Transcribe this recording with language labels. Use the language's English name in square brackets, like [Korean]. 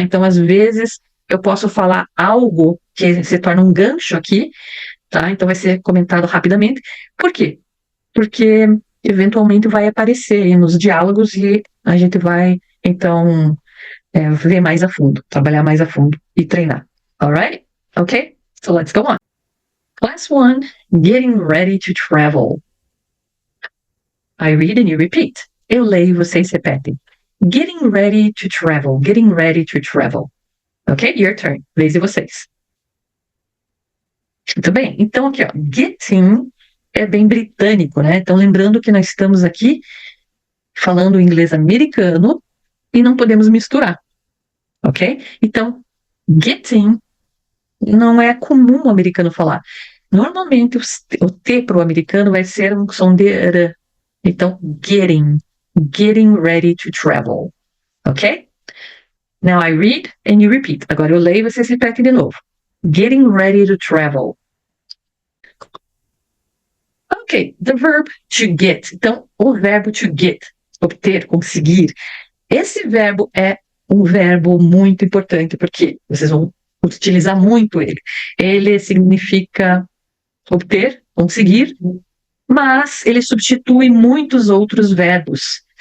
[Portuguese] Então, às vezes, eu posso falar algo que se torna um gancho aqui, tá? Então, vai ser comentado rapidamente. Por quê? Porque, eventualmente, vai aparecer aí nos diálogos e a gente vai, então, ver mais a fundo, trabalhar mais a fundo e treinar. [English] Alright? Okay? So, let's go on. Class 1, getting ready to travel. I read and you repeat. [Portuguese] Eu leio e vocês repetem. [English] Getting ready to travel. Getting ready to travel. Ok? Your turn. [Portuguese] Vez de vocês. Muito bem. Então, aqui, ó. Getting é bem britânico, né? Então, lembrando que nós estamos aqui falando inglês americano e não podemos misturar. Ok? Então, getting não é comum o americano falar. Normalmente, o T para o americano vai ser um som de R. Então, [English] getting ready to travel. [Portuguese] Ok? [English] Now I read and you repeat. [Portuguese] Agora eu leio e vocês repetem de novo. [English] Getting ready to travel. Ok, the verb to get. [Portuguese] Então, o verbo to get, obter, conseguir. Esse verbo é um verbo muito importante, porque vocês vão utilizar muito ele. Ele significa obter, conseguir, mas ele substitui muitos outros verbos.